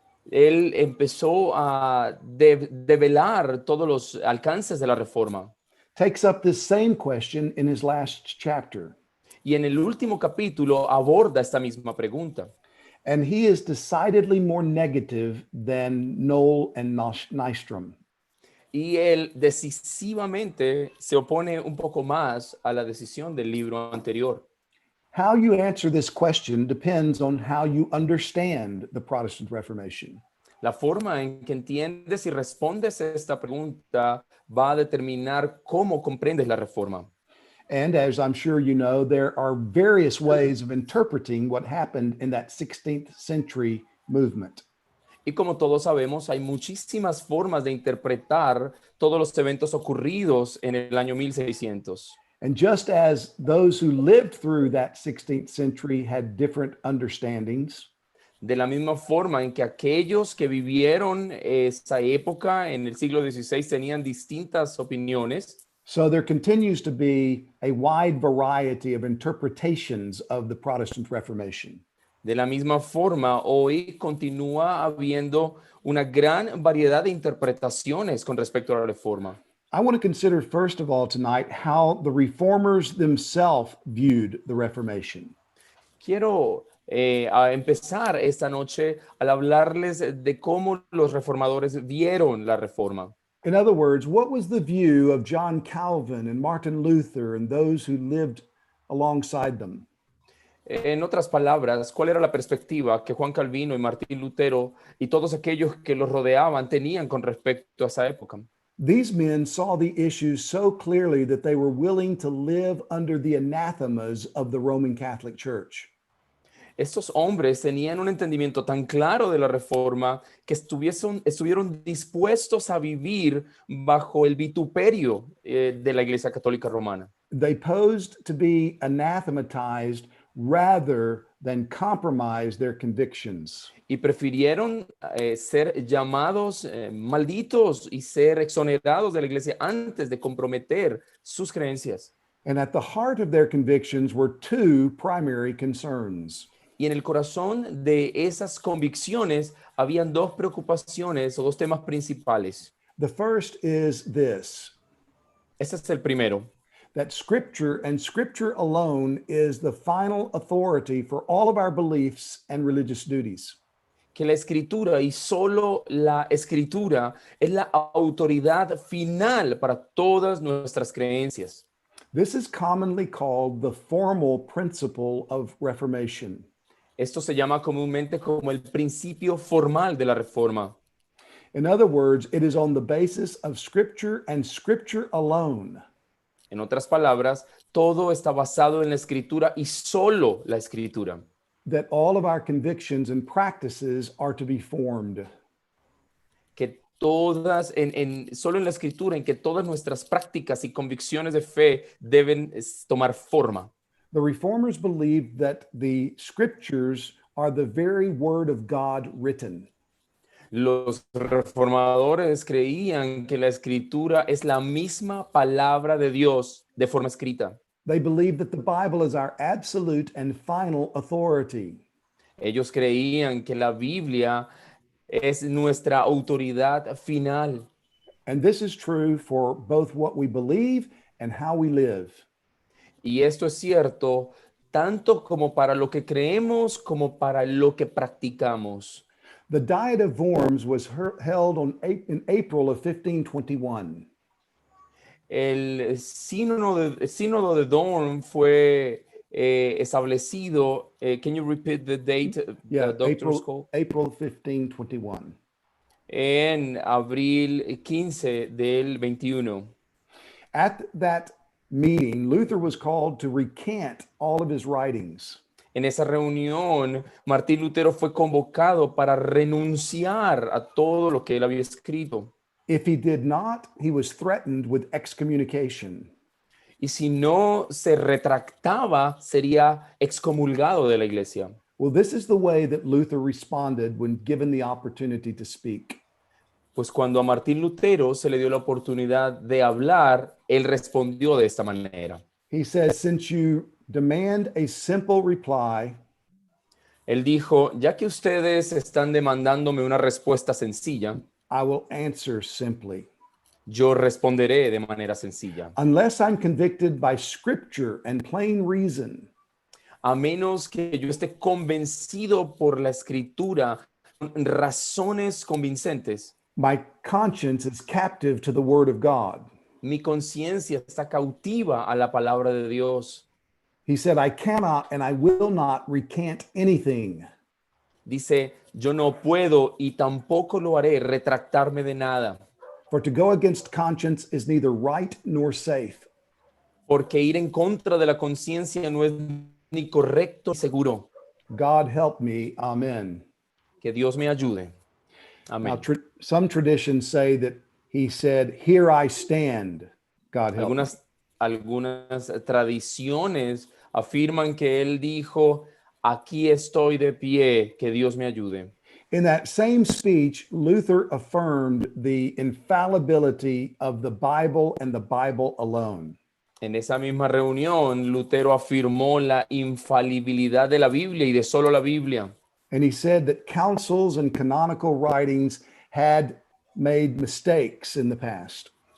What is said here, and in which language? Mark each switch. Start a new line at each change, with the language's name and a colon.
Spanish: él empezó a develar todos los alcances de la reforma.
English: takes up this same question in his last chapter.
Spanish: Y en el último capítulo aborda esta misma pregunta.
English: And he is decidedly more negative than Knoll and Nystrom.
Spanish: Y él decisivamente se opone un poco más a la decisión del libro anterior.
English: How you answer this question depends on how you understand the Protestant Reformation.
Spanish: La forma en que entiendes y respondes a esta pregunta va a determinar cómo comprendes la reforma.
English: And as I'm sure you know, there are various ways of interpreting what happened in that 16th century movement.
Spanish: Y como todos sabemos, hay muchísimas formas de interpretar todos los eventos ocurridos en el año 1600.
English: And just as those who lived through that 16th century had different understandings,
Spanish: De la misma forma en que aquellos que vivieron esa época en el siglo XVI tenían distintas opiniones,
English: so there continues to be a wide variety of interpretations of the Protestant Reformation.
Spanish: de la misma forma, hoy continúa habiendo una gran variedad de interpretaciones con respecto a la reforma.
English: I want to consider, first of all, tonight, how the reformers themselves viewed the Reformation.
Spanish: Quiero a empezar esta noche al hablarles de cómo los reformadores vieron la reforma.
English: In other words, what was the view of John Calvin and Martin Luther and those who lived alongside them?
Spanish: En otras palabras, ¿cuál era la perspectiva que Juan Calvino y Martín Lutero y todos aquellos que los rodeaban tenían con respecto a esa época?
English: These men saw the issues so clearly that they were willing to live under the anathemas of the Roman Catholic Church.
Spanish: Estos hombres tenían un entendimiento tan claro de la reforma que estuvieron dispuestos a vivir bajo el vituperio de la Iglesia Católica Romana.
English: They posed to be anathematized rather than compromise their convictions.
Spanish: Y prefirieron ser llamados malditos y ser exonerados de la iglesia antes de comprometer sus creencias.
English: And at the heart of their convictions were two primary concerns.
Spanish: Y en el corazón de esas convicciones habían dos preocupaciones o dos temas principales.
English: The first is this,
Spanish: Este es el primero,
English: that Scripture and Scripture alone is the final authority for all of our beliefs and religious duties.
Spanish: que la escritura y solo la escritura es la autoridad final para todas nuestras creencias.
English: This is commonly called the formal principle of Reformation.
Spanish: Esto se llama comúnmente como el principio formal de la reforma.
English: In other words, it is on the basis of Scripture and Scripture alone
Spanish: En otras palabras, todo está basado en la escritura y solo la escritura.
English: that all of our convictions and practices are to be formed.
Spanish: Que todas, solo en la escritura, en que todas nuestras prácticas y convicciones de fe deben tomar forma.
English: The Reformers believed that the Scriptures are the very Word of God written.
Spanish: Los reformadores creían que la escritura es la misma palabra de Dios de forma escrita.
English: They believed that the Bible is our absolute and final authority.
Spanish: Ellos creían que la Biblia es nuestra autoridad final.
English: And this is true for both what we believe and how we live.
Spanish: Y esto es cierto tanto como para lo que creemos como para lo que practicamos.
English: The Diet of Worms was held in April of 1521.
Spanish: El sínodo de Dorn fue establecido.
English: Can you repeat the date? Yeah, The doctor's call? April 1521.
Spanish: En abril 15 del 21.
English: At that meeting, Luther was called to recant all of his writings.
Spanish: En esa reunión, Martín Lutero fue convocado para renunciar a todo lo que él había escrito.
English: If he did not, he was threatened with excommunication.
Spanish: Y si no se retractaba, sería excomulgado de la iglesia.
English: Well, this is the way that Luther responded when given the opportunity to speak.
Spanish: Pues cuando a Martín Lutero se le dio la oportunidad de hablar, él respondió de esta manera.
English: He says, since you demand a simple reply,
Spanish: Él dijo, ya que ustedes están demandándome una respuesta sencilla,
English: I will answer simply.
Spanish: yo responderé de manera sencilla.
English: Unless I'm convicted by Scripture and plain reason,
Spanish: A menos que yo esté convencido por la escritura, con razones convincentes,
English: my conscience is captive to the Word of God.
Spanish: mi conciencia está cautiva a la palabra de Dios.
English: He said, I cannot and I will not recant anything.
Spanish: Dice, yo no puedo y tampoco lo haré retractarme de nada,
English: For to go against conscience is neither right nor safe.
Spanish: porque ir en contra de la conciencia no es ni correcto ni seguro.
English: God help me. Amen.
Spanish: Que Dios me ayude.
English: Now,
Spanish: Amén.
English: some traditions say that he said, Here I stand. God help me.
Spanish: Algunas tradiciones afirman que él dijo, aquí estoy de pie, que Dios me ayude.
English: In that same speech, Luther affirmed the infallibility of the Bible and the Bible alone.
Spanish: En esa misma reunión, Lutero afirmó la infalibilidad de la Biblia y de solo la Biblia.
English: And he said that councils and canonical writings had made mistakes in the past.